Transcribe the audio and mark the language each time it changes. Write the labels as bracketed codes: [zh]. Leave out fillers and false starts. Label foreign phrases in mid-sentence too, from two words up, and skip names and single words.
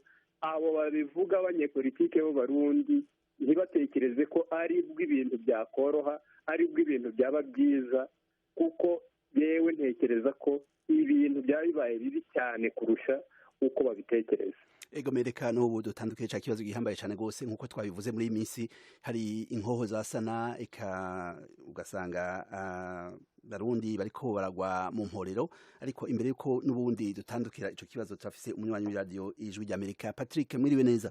[rn] abo babivuga abanyepolitike b'abarundi ntibatekereze ko ari bw'ibintu byakoroha ari bw'ibintu byaba byiza kuko yewe ntekereza ko ibintu byaba bibaye bibi cyane kurusha uko babitekereza. ego mereka n'ubu dutandukanye cya kibazo gihambaye cyane rwose nk'uko twabivuze muri iyi minsi hari inkoho za sana ugasanga barundi bariko baragwa mu mporero ariko imbere yuko n'ubundi dutandukira ico kibazo turafise umunywanyi w'iradio Ijwi ry'Amerika. Patrick mwiriwe neza?